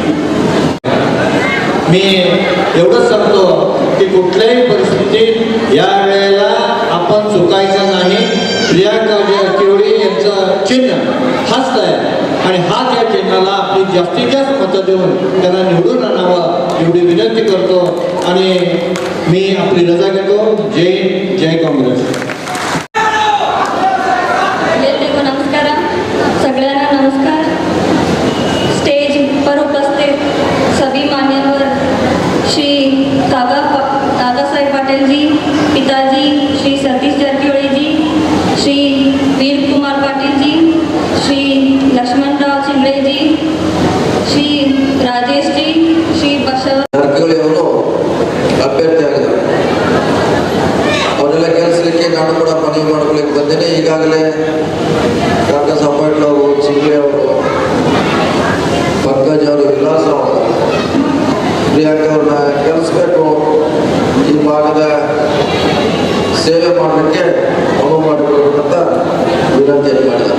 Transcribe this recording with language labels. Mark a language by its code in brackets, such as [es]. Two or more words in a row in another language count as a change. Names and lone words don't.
[mr] मी एवढंच सांगतो की कुठल्याही परिस्थितीत या वेळेला आपण चुकायचं नाही. प्रियांका जारकिहोळी यांचं चिन्ह हाच आहे आणि हाच या चिन्हाला आपली जास्तीत जास्त मतं देऊन त्यांना निवडून आणावं एवढी विनंती करतो आणि मी आपली रजा घेतो. जय जय काँग्रेस. [kn] ಎಲ್ಲರಿಗೂ ನಮಸ್ಕಾರ. [mr] सगळ्यांना नमस्कार. [hi] स्टेज पर उपस्थित सभी मान्यवर श्री दादासाहेब पाटील जी, पिताजी श्री सतीश जारकिहोळी जी, श्री वीर कुमार पाटील जी, श्री लक्ष्मणराव चिंगळे जी, श्री राजेश जी, श्री बसव [kn] ಜಾರಕಿಹೊಳಿ ಅವರು ಅಭ್ಯರ್ಥಿ ಆಗಿದ್ದಾರೆ. ಅವರೆಲ್ಲ ಕೆಲಸಕ್ಕೆ ನಾನು ಕೂಡ ಮನವಿ ಮಾಡ್ಕೊಳ್ಳಿಕ್ಕೆ ಬಂದೇನೆ. ಈಗಾಗಲೇ ಡಾಕ್ಟರ್ ಸಾಪಾಟ್ಲ ಅವರು, ಚಿಂಗ್ಳೆ ಅವರು, ಪಂಕಜ್ ಅವರು, ವಿಲಾಸ್ ಅವರು, ಪ್ರಿಯಾಂಕ ಅವ್ರನ್ನ ಕೆಲಸಬೇಕು, ಈ ಭಾಗದ ಸೇವೆ ಮಾಡಲಿಕ್ಕೆ ಅನುವು ಮಾಡಿಕೊಡ್ಬೇಕಂತ ವಿನಂತಿಯನ್ನು ಮಾಡಿದ್ದಾರೆ.